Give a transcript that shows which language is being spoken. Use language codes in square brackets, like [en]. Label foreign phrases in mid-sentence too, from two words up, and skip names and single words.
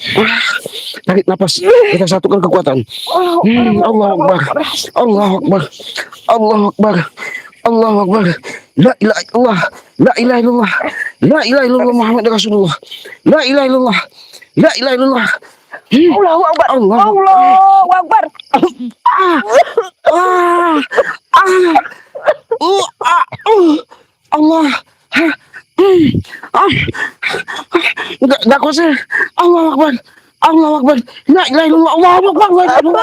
[id] Tarik napas, kita satukan kekuatan. [ar] الله أكبر، الله أكبر، الله أكبر، الله أكبر. لا إله إلا الله، لا إله إلا الله، لا إله إلا الله محمد رسول الله، لا إله إلا الله، لا إله إلا الله. الله أكبر. Allah. الله أكبر. Allah. [id] Enggak kuasa. [ar] الله أكبر. الله أكبر. لا إله إلا الله. الله أكبر. لا إله إلا الله.